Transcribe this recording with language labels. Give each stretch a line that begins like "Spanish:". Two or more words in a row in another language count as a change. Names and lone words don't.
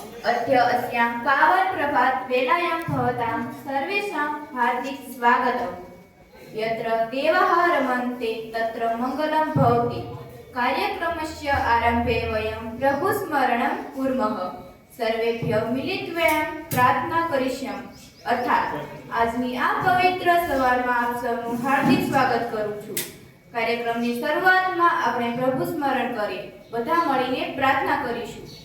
Sanskrit: अद्य अस्यां पावन प्रभात वेलायां भवतां सर्वेषां हार्दिक स्वागतम्। यत्र देवाः रमन्ते तत्र मङ्गलं भवति। कार्यक्रमस्य आरम्भे वयं प्रभुस्मरणं कुर्मः। सर्वेभ्यः मिलित्वा प्रार्थना करिष्यामः।
Gujarati: अर्थात આજની આ પવિત્ર સવારમાં આપ સૌનું હાર્દિક સ્વાગત કરું છું। કાર્યક્રમની શરૂઆતમાં આપણે પ્રભુ સ્મરણ કરી બધા મળીને પ્રાર્થના કરીશું।